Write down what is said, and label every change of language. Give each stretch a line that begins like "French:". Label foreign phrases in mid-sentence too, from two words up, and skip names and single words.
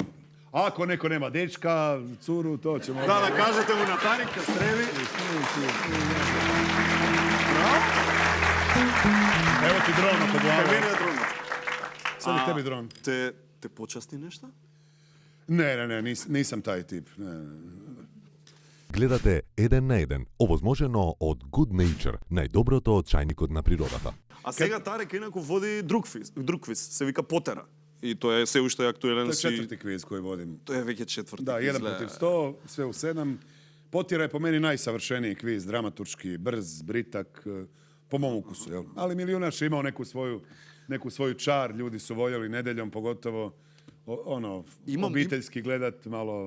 Croatian: Ako neko nema dečka, curu, to ćemo... Da, kažete mu na Tarika, sredi. Evo ti dron oko glava. Meni je dron. Sad je tebi dron. Te počasti nešto? Ne, nisam taj tip. Ne.
Macedonian: Гледате 1 на 1, овозможено од Good Nature, најдоброто од чајникот на природата. А сега Тарек инаку води друг квиз, се вика Потера. И тоа е се уште актуелен.
Croatian: To je 4. kviz koji vodim.
Macedonian: Тоа е веќе 4.
Croatian: Da, 1 protiv 100, sve u 7. Potjera je po meni najsavršeniji kviz, dramaturški, brz, britak, po mom ukusu. Jel? Ali Milijunaš je imao neku svoju čar, ljudi su voljeli nedeljom, pogotovo obiteljski gledat malo.